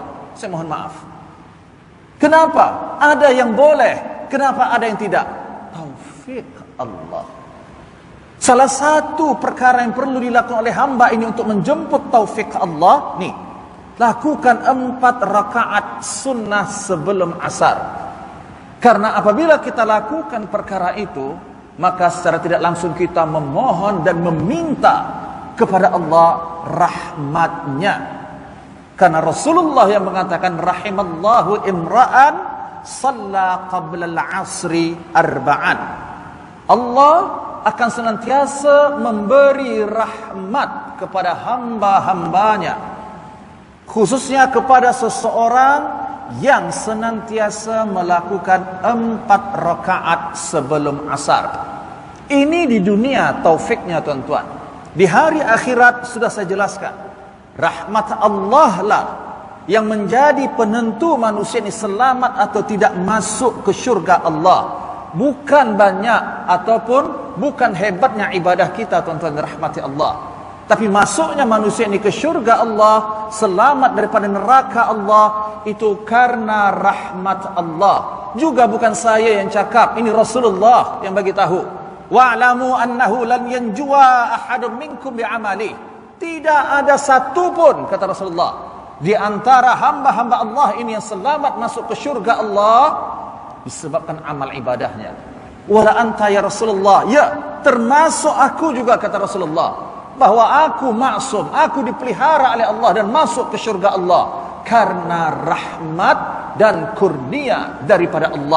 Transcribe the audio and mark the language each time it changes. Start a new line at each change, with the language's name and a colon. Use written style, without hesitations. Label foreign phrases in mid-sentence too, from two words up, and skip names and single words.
Malay: Saya mohon maaf. Kenapa? Ada yang boleh, kenapa ada yang tidak? Taufik Allah. Salah satu perkara yang perlu dilakukan oleh hamba ini untuk menjemput taufik Allah ni, lakukan 4 rakaat sunnah sebelum asar. Karena apabila kita lakukan perkara itu, maka secara tidak langsung kita memohon dan meminta kepada Allah rahmatnya. Karena Rasulullah yang mengatakan,
Arabic: رحم الله امرأ صلى قبل العصر أربعا.
Malay: Allah akan senantiasa memberi rahmat kepada hamba-hambanya, khususnya kepada seseorang yang senantiasa melakukan 4 rakaat sebelum asar. Ini di dunia taufiknya tuan-tuan. Di hari akhirat sudah saya jelaskan, rahmat Allah lah yang menjadi penentu manusia ini selamat atau tidak masuk ke syurga Allah. Bukan banyak ataupun bukan hebatnya ibadah kita tuan-tuan rahmati Allah, Tapi masuknya manusia ini ke syurga Allah, selamat daripada neraka Allah, itu karena rahmat Allah. Juga bukan saya yang cakap, ini Rasulullah yang bagi tahu.
Arabic: واعلموا أنه لن ينجو أحد منكم بعمله.
Malay: Tidak ada satu pun, kata Rasulullah, di antara hamba-hamba Allah ini yang selamat masuk ke syurga Allah disebabkan amal ibadahnya.
Arabic: ولا أنت يا رسول الله,
Malay: ya termasuk aku juga, kata Rasulullah, bahwa aku maksum, aku dipelihara oleh Allah dan masuk ke syurga Allah karena rahmat dan kurnia daripada Allah.